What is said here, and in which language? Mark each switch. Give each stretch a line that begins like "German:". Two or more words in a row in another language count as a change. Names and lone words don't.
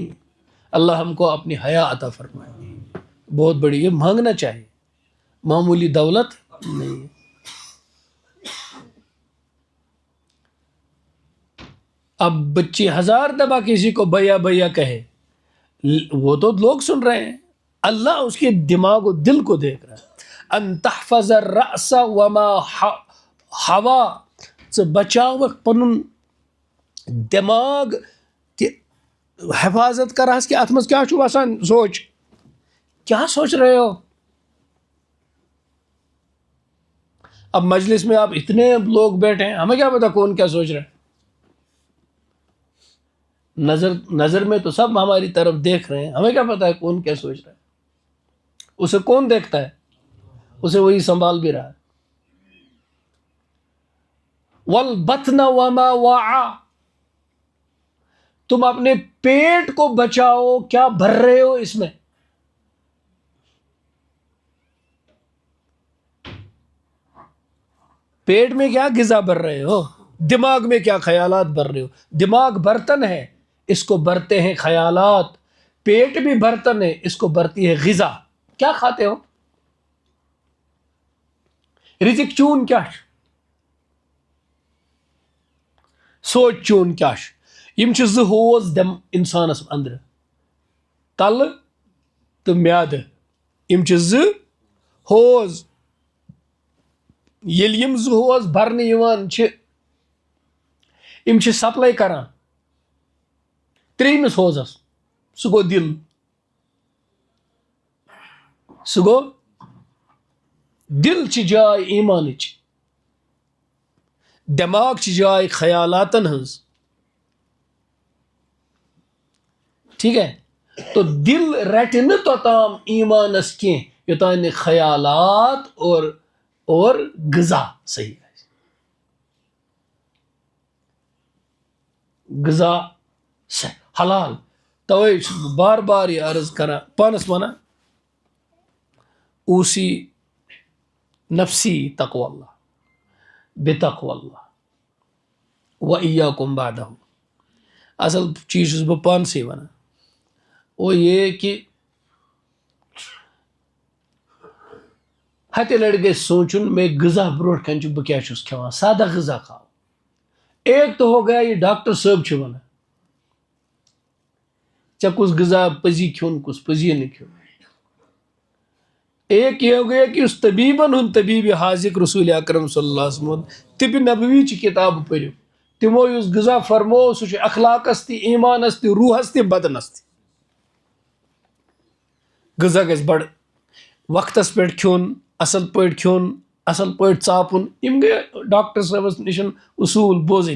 Urdu: اللہ ہم کو اپنی حیا عطا فرمائے، بہت بڑی، یہ مانگنا چاہیے، معمولی دولت نہیں ہے۔ اب بچی 1000 دفعہ کسی کو بھیا کہے، وہ تو لوگ سن رہے ہیں، اللہ اس کے دماغ و دل کو دیکھ رہا ہے۔
Arabic: ان تحفظ الرأس وما ہوا،
Kashmiri: بچاو پنن دماغ کہ حفاظت کر کہ ات مز کیا چھو آسان سوچ،
Urdu: کیا سوچ رہے ہو؟ اب مجلس میں آپ اتنے لوگ بیٹھے ہیں، ہمیں کیا پتا کون کیا سوچ رہا ہے؟ نظر میں تو سب ہماری طرف دیکھ رہے ہیں، ہمیں کیا پتا ہے کون کیا سوچ رہا ہے؟ اسے کون دیکھتا ہے؟ اسے وہی سنبھال بھی رہا ہے۔
Arabic: والبطن وما وعا،
Urdu: تم اپنے پیٹ کو بچاؤ، کیا بھر رہے ہو اس میں؟ پیٹ میں کیا غذا بھر رہے ہو؟ دماغ میں کیا خیالات بھر رہے ہو؟ دماغ برتن ہے، اس کو بھرتے ہیں خیالات، پیٹ بھی برتن ہے، اس کو بھرتی ہے غذا۔ کیا کھاتے ہو؟
Kashmiri: رزق چون کیا، سوچ چون کیا، یم چھ زٕ ہوز دم انسانس اندر، تل تو میاد، یم چھ زٕ ہوز، ییٚلہِ یم زٕ ہوز بھرنہٕ یوان چھ، یم چھ سپلائی کران ترٛیٚیمِس ہوزس، سُہ گوٚو دل، سُہ گوٚو دل چھ جاے ایمانٕچ، دماغ چھ جاے خیالاتن ہنز،
Urdu: ٹھیک ہے؟
Kashmiri: تو دل رٹہِ نہٕ توٚتام ایمانس کینٛہہ یوٚتانۍ نہٕ خیالات اور غذا صحیح آسہِ، غذا حلال۔ توے چھُس بہٕ بار بار یہ عرض کران، پانس ونان،
Arabic: اوسی نفسی تقوی اللہ بتقوی اللہ وإیاکم بعدہ۔
Kashmiri: اصل چیز چھُس بہٕ پانسٕے ونان،
Urdu: وہ یہ کہ
Kashmiri: ہتہِ لٹہِ گژھِ سوچن میں غذا برونٹھ کن بہ کیا چھُس کھٮ۪وان،
Urdu: سادہ غذا کھاؤ۔ ایک تو ہو گیا یہ
Kashmiri: ڈاکٹر صٲب چھِ ونان ژےٚ کُس غذا پزی کھیوٚن کُس پزی نہٕ کھیوٚن۔
Urdu: ایک یہ ہو گیا کہ اس
Kashmiri: طبیبن ہند طبیب حاذق رسول اکرم
Arabic: صلی اللہ علیہ وسلم
Kashmiri: طب نبوی چہ کتاب پٔرِو، تمو یُس غذا فرمو سُہ چھُ اخلاقس تہِ، ایمانس تہِ، روحس تہِ، بدنس تہِ۔ غذا گژھِ بڑٕ وقتس پٮ۪ٹھ کھیوٚن، اصل پٲٹھۍ کھیوٚن، اصل پٲٹھۍ ژاپُن، یم گٔے ڈاکٹر صٲبس نشن اصوٗل بوزٕنۍ۔